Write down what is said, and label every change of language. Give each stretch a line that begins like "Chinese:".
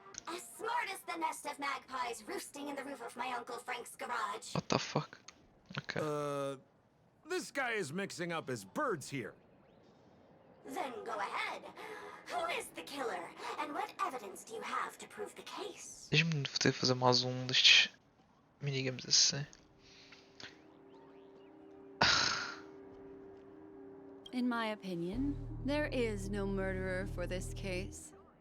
English: As smart as the nest of magpies roosting in the roof of my Uncle Frank's garage. What the fuck? Ok. This guy is mixing up his birds here. Then go ahead. Who is the killer, and what evidence do you have to prove the case?
Portuguese: Diz-me de ter fazer mais destes minigames assim.
English: In my opinion, there is no murderer for this case.